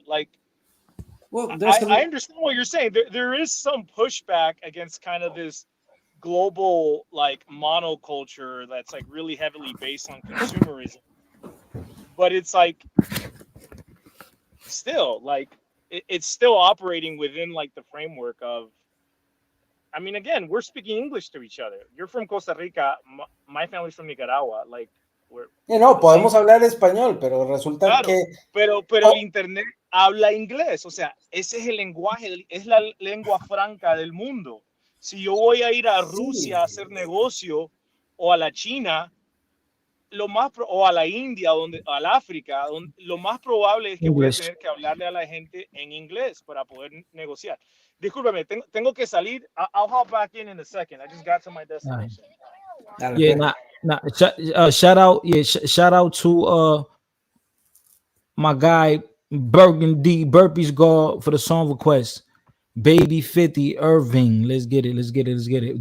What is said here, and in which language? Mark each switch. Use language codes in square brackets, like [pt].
[en] Like, well, I understand what you're saying. There is some pushback against kind of this global like monoculture that's like really heavily based on consumerism. But it's like still like it's still operating within like the framework of, I mean, again, we're speaking English to each other. You're from Costa Rica, my family's from Nicaragua. Like, we're [es] no, podemos hablar español, pero resulta claro, que pero el internet habla inglés. O sea, ese es el lenguaje, es la lengua franca del mundo. Si yo voy a ir a Rusia a hacer negocio, o a la China, o a la India, al África, lo más probable es que voy a tener que hablarle a la gente en inglés para poder negociar. Discúlpame, tengo que salir. [en] I'll hop back in a second. I just got to my destination. Yeah, shout out to my guy Burgundy Burpees God for the song request. Baby 50 Irving. Let's get it.